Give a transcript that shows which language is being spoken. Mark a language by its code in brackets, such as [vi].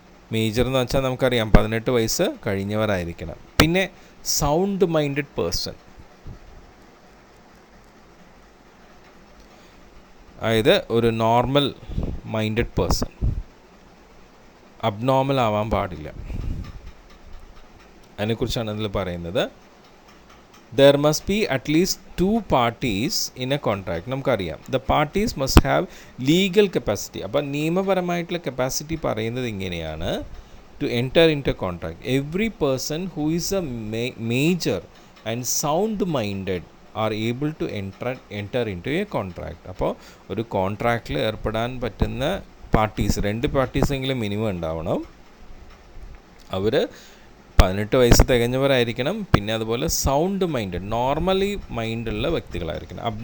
[ml] Major എന്ന് വെച്ചാൽ നമുക്കറിയാം 18 വയസ്സ് കഴിഞ്ഞവരായിരിക്കണം. പിന്നെ സൗണ്ട് മൈൻഡഡ് പേഴ്സൺ, അതായത് ഒരു നോർമൽ മൈൻഡഡ് പേഴ്സൺ, അബ്നോർമൽ ആവാൻ പാടില്ല. അതിനെക്കുറിച്ചാണ് ഇതിൽ പറയുന്നത്. [en] There must be at least 2 parties in a contract. [ml] നമുക്കറിയാം [en] the parties must have legal capacity. [ml] അപ്പോൾ നിയമപരമായിട്ടുള്ള കപ്പാസിറ്റി പറയുന്നത് ഇങ്ങനെയാണ്, [en] to enter into a contract. Every person who is a major and sound minded are able to enter into a contract. [ml] അപ്പോൾ ഒരു കോൺട്രാക്റ്റിൽ ഏർപ്പെടാൻ പറ്റുന്ന parties, 2 പാർട്ടീസെങ്കിലും minimum ഉണ്ടാവണം. അവർ 18 വയസ്സ് തികഞ്ഞവരായിരിക്കണം. പിന്നെ അതുപോലെ സൗണ്ട് മൈൻഡഡ്, നോർമലി മൈൻഡുള്ള വ്യക്തികളായിരിക്കണം.